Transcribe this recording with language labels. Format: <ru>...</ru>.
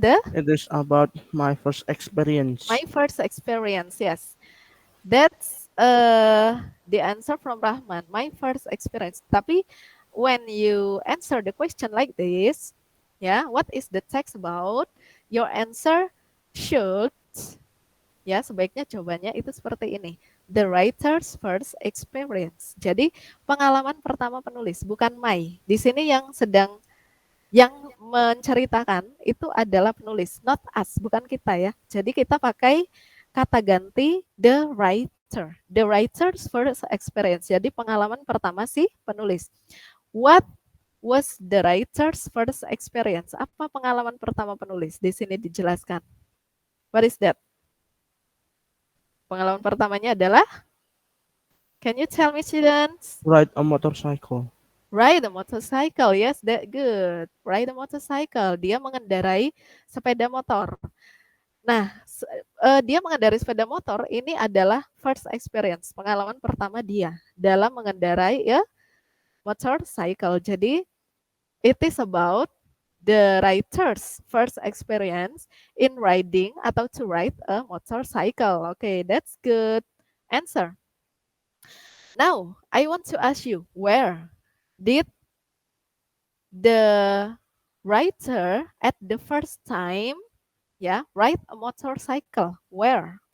<en>It is about my first my experience. first experience. Yes, that's the answer from Rahman. My first experience. Tapi when you answer the question like this, yeah, what is the text about? Your answer should,</en> <id>ya, sebaiknya jawabannya itu seperti ini.</id> <en>The writer's first experience.</en> <id>Jadi pengalaman pertama penulis, bukan my. Di sini yang menceritakan itu adalah penulis,</id> <en>not us,</en> <id>bukan kita ya. Jadi kita pakai kata ganti the writer.</id> <en>The writer's first experience.</en> <id>Jadi pengalaman pertama si penulis.</id> <en>What was the writer's first experience?</en> <id>Apa pengalaman pertama penulis? Di sini dijelaskan.</id> <en>What is that?</en> <id>Pengalaman pertamanya adalah,</id> <en>can you tell me, students? Ride a motorcycle. Ride a motorcycle, yes, that good. Ride a motorcycle,</en> <id>dia mengendarai sepeda motor. Nah, dia mengendarai sepeda motor ini adalah first experience, pengalaman pertama dia dalam mengendarai ya motorcycle.</id> <en>Jadi, it is about the writer's first experience in riding atau to ride a motorcycle. Okay, that's good answer. Now, I want to ask you, where did the writer at the first time, ride a motorcycle? Where?</en>